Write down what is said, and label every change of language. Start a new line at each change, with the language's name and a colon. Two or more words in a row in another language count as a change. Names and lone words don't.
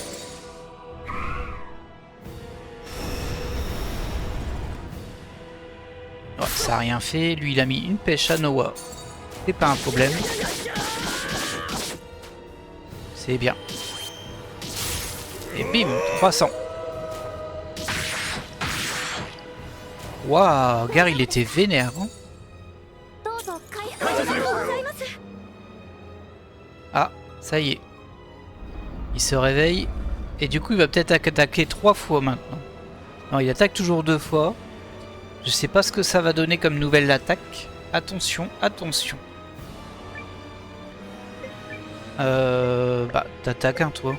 French: Ouais, ça a rien fait. Lui, il a mis une pêche à Noah. C'est pas un problème. C'est bien. Et bim, 300. Waouh, gars, il était vénère. Hein.
Japanese: どうぞ回復ありがとうございます。
French: Ah, ça y est. Il se réveille. Et du coup, il va peut-être attaquer 3 fois maintenant. Non, il attaque toujours 2 fois. Je sais pas ce que ça va donner comme nouvelle attaque. Attention, attention. Bah, t'attaques hein, toi.